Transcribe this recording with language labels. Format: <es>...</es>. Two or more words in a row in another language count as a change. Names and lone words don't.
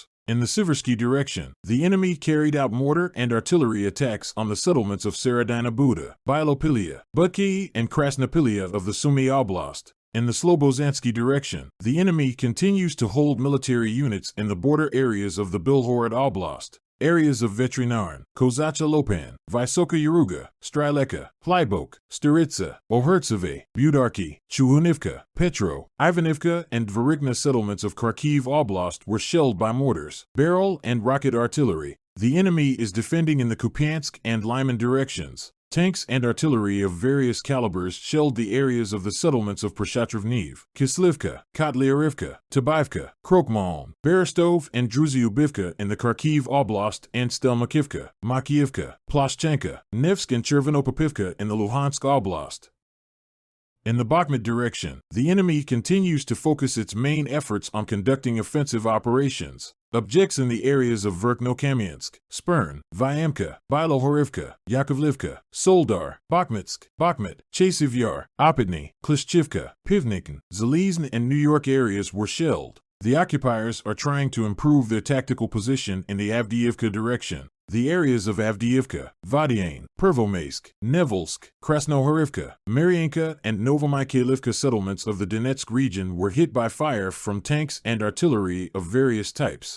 <en>In the Siversky direction, the enemy carried out mortar and artillery attacks on the settlements of Serodina Buda, Bilopilia, Budki, and Krasnopilia of the Sumy Oblast. In the Slobozansky direction, the enemy continues to hold military units in the border areas of the Bilhorod Oblast. Areas of Vetrinarn, Kozacha Lopan, Vysoka Yaruga, Strileka, Plybok, Staritsa, Ohertseve, Budarki, Chuhunivka, Petro, Ivanivka, and Dvorikna settlements of Kharkiv Oblast were shelled by mortars, barrel, and rocket artillery. The enemy is defending in the Kupiansk and Lyman directions. Tanks and artillery of various calibers shelled the areas of the settlements of Prashatrovniv, Kislivka, Kotlyarivka, Tabaivka, Krokmalm, Berestov, and Druzyubivka in the Kharkiv Oblast and Stelmakivka, Makiivka, Ploshchenka, Nevsk, and Chervenopopivka in the Luhansk Oblast. In the Bakhmut direction, the enemy continues to focus its main efforts on conducting offensive operations. Objects in the areas of Verkhnokamiansk, Spern, Vyamka, Bilohorivka, Yakovlivka, Soldar, Bakhmutsk, Bakhmut, Chasivyar, Opitny, Klishchivka, Pivnikn, Zalizn, and New York areas were shelled. The occupiers are trying to improve their tactical position in the Avdiivka direction. The areas of Avdiivka, Vadiane, Pervomaisk, Nevelsk, Krasnohorivka, Mariinka, and Novomykhailivka settlements of the Donetsk region were hit by fire from tanks and artillery of various types.</en>